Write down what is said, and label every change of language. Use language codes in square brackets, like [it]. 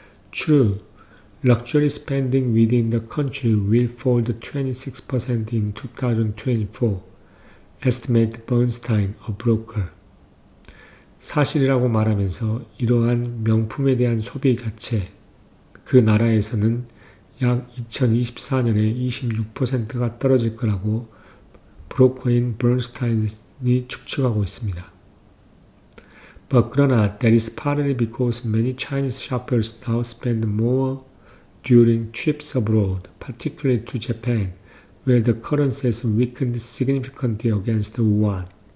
[en] True, luxury spending within the country will fall 26% in 2024, estimated Bernstein, a broker. [ko] 사실이라고 말하면서 이러한 명품에 대한 소비 자체, 그 나라에서는 약 2024년에 26%가 떨어질 거라고 브로커인 버ን스타인이 추측하고 있습니다. 그러나 [en] that is partly because many Chinese shoppers now spend more during trips abroad, particularly to Japan, where the currency has weakened significantly against the yuan.